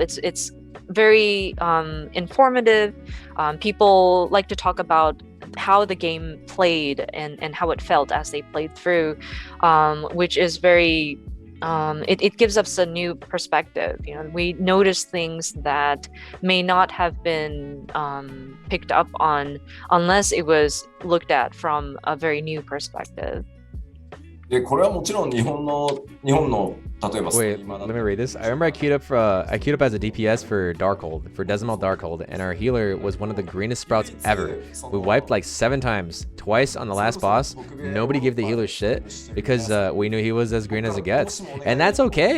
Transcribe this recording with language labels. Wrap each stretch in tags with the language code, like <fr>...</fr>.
<en>It's very informative. People like to talk about how the game played and how it felt as they played through, which is very it gives us a new perspective. You know, we notice things that may not have been picked up on unless it was looked at from a very new perspective.</en> <ja>で、これはもちろん日本の例えば</ja> <en>Wait, let me read this. I remember I queued up as a DPS for Darkhold, for Decimal Darkhold, and our healer was one of the greenest sprouts ever. We wiped like 7 times, twice on the last boss. Nobody gave the healer shit because we knew he was as green as it gets, and that's okay.</en>